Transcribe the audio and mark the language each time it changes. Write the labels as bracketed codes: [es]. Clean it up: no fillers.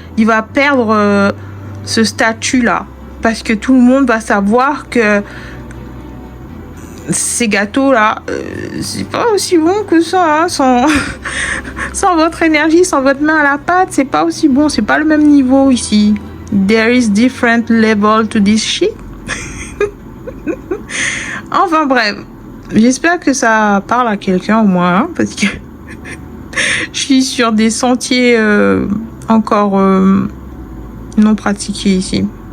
[fr] Il va perdre ce statut-là. Parce que tout le monde va savoir que ces gâteaux-là, c'est pas aussi bon que ça, hein, sans, sans votre énergie, sans votre main à la pâte, c'est pas aussi bon, c'est pas le même niveau ici. [en] There is different level to this shit. [fr] Enfin bref, j'espère que ça parle à quelqu'un au moins, hein, parce que je suis sur des sentiers encore non pratiqués ici.